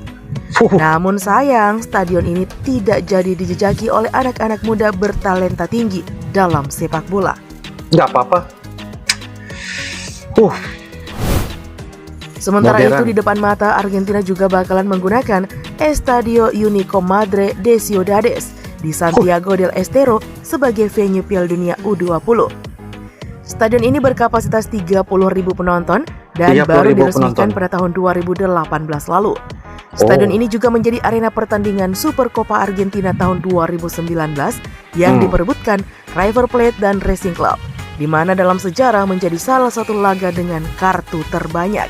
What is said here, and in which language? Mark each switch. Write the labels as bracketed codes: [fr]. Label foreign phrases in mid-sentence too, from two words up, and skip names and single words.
[id] Namun sayang, stadion ini tidak jadi dijejaki oleh anak-anak muda bertalenta tinggi dalam sepak bola. Nggak apa-apa. Sementara Modern. itu di depan mata Argentina juga bakalan menggunakan Estadio Único Madre de Ciudades di Santiago del Estero sebagai venue Piala Dunia U20. Stadion ini berkapasitas 30.000 penonton dan baru diresmikan pada tahun 2018 lalu. Stadion ini juga menjadi arena pertandingan Super Copa Argentina tahun 2019 yang diperebutkan River Plate dan Racing Club, di mana dalam sejarah menjadi salah satu laga dengan kartu terbanyak.